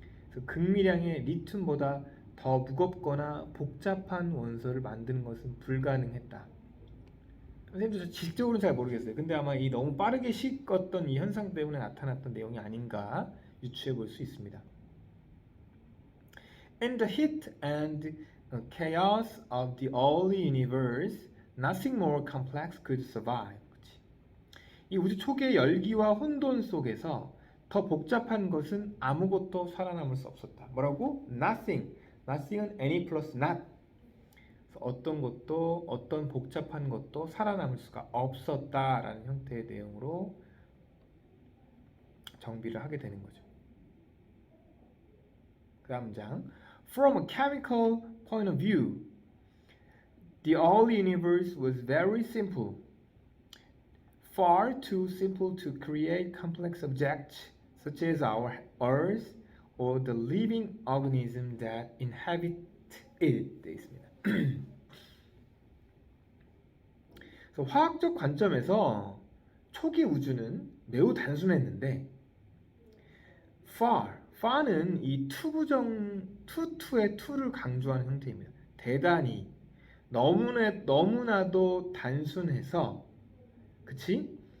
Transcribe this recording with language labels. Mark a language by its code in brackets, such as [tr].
[ko] 그래서 극미량의 리튬보다 더 무겁거나 복잡한 원소를 만드는 것은 불가능했다. 선생님도 지식적으로는 잘 모르겠어요. 근데 아마 이 너무 빠르게 식었던 이 현상 때문에 나타났던 내용이 아닌가 유추해 볼 수 있습니다. [en] In the heat and chaos of the early universe, nothing more complex could survive. [ko] 그치? 이 우주 초기의 열기와 혼돈 속에서 더 복잡한 것은 아무것도 살아남을 수 없었다. 뭐라고? Nothing. Nothing은 [en] any plus not. [ko] 어떤 것도 어떤 복잡한 것도 살아남을 수가 없었다라는 형태의 내용으로 정비를 하게 되는 거죠. 그 다음 문장. [en] From a chemical point of view, the early universe was very simple. Far too simple to create complex objects such as our Earth or the living organism that inhabit it. [ko] 되어 있습니다. 그래서 화학적 관점에서 초기 우주는 매우 단순했는데 far는 이 투의 to를 강조하는 형태입니다. 대단히 너무나도 단순해서 그치?